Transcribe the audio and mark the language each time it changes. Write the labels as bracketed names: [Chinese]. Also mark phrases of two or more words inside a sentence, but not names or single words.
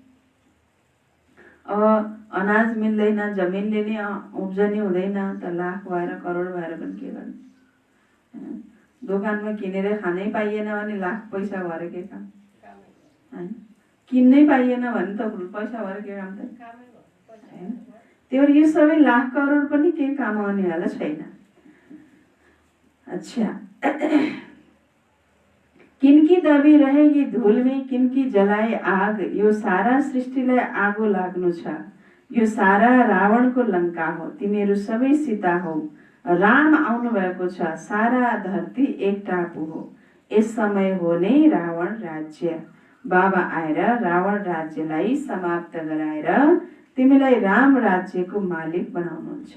[Nepali] अब अनाज मिल्दैन, जमिनले नै उब्जनी हुँदैन त लाख भएर करोड भएर पनि के गर्ने। दोकानमा किनेर खानै पाइएन भने लाख पैसा भएर के काम होइन। किन्नै पाइएन भने त पैसा भएर के काम त होइन। त्यो यो सबै लाख करोड पनि केही काम आउनेवाला छैन। [Hindi] अच्छा किनकी दबी रहेगी धूल में, किनकी जलाए आग। [Nepali] यो सारा सृष्टिलाई आगो लाग्नु छ, यो सारा रावणको लङ्का हो, तिमीहरू सबै सीता हौ। राम आउनु भएको छ, सारा धरती एक टापु हो। यस समय हो नै रावण राज्य। बाबा आएर रावण राज्यलाई समाप्त गराएर तिमीलाई राम राज्यको मालिक बनाउनुहुन्छ।